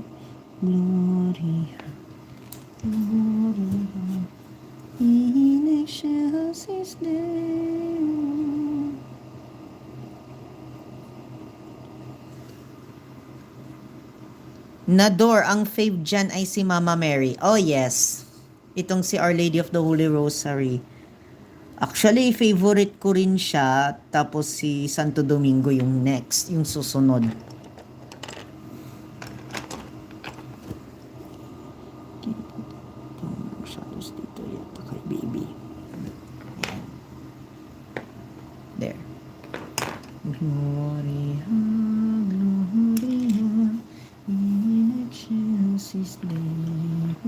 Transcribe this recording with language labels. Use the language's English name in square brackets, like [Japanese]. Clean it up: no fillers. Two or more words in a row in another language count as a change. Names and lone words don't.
[Latin] Gloria, Gloria, in excelsis Deo. [Filipino] Nador, ang fave dyan ay si Mama Mary. [English] Oh yes, [Filipino] itong si Our Lady of the Holy Rosary. Actually, favorite ko rin siya. Tapos si Santo Domingo yung next, yung susunod. Shadows dito yata kay baby. Ayan. [English] There. [Latin] Gloria, Gloria, in excelsis Deo.